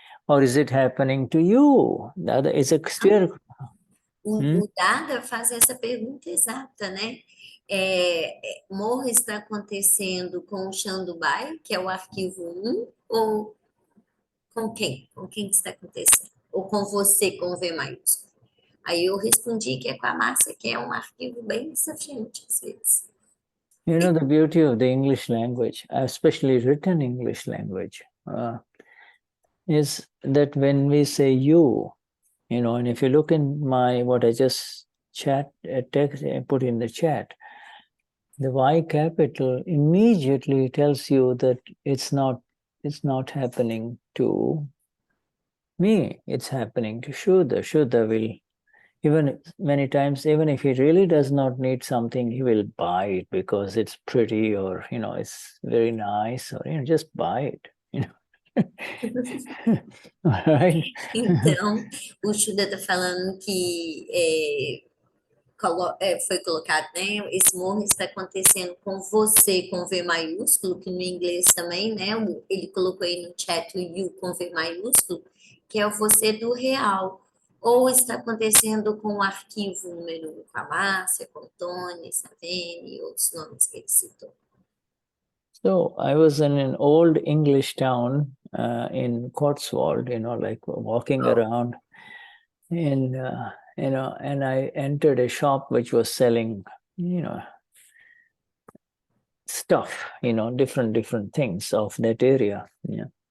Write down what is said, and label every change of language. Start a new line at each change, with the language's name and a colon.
English: or is it happening to you? Dada is a clear.
Portuguese: O Dada faz essa pergunta exata, né? Moha está acontecendo com o Shandubai, que é o arquivo 1, ou com quem? Com quem que está acontecendo? Ou com você, com V maiúsculo? Aí eu respondi que é com a Márcia, que é um arquivo bem desafiante, às vezes.
English: You know, the beauty of the English language, especially written English language, is that when we say you, and if you look in what I just text I put in the chat, the Y capital immediately tells you that it's not happening to me, it's happening to Shuddha. Shuddha will, even many times, even if he really does not need something, he will buy it because it's pretty, or it's very nice, or just buy it. Right?
Portuguese: Então, o Shuddha está falando que foi colocado, né? Esse morro está acontecendo com você com V maiúsculo, que no inglês também, né? Ele colocou aí no chat o you com V maiúsculo, que é o você do real. Ou está acontecendo com o arquivo número 1, com a Márcia, com o Tony, Savene e outros nomes que ele citou.
English: So I was in an old English town in Cotswold, like walking around, and and I entered a shop which was selling, stuff, different things of that area. Yeah.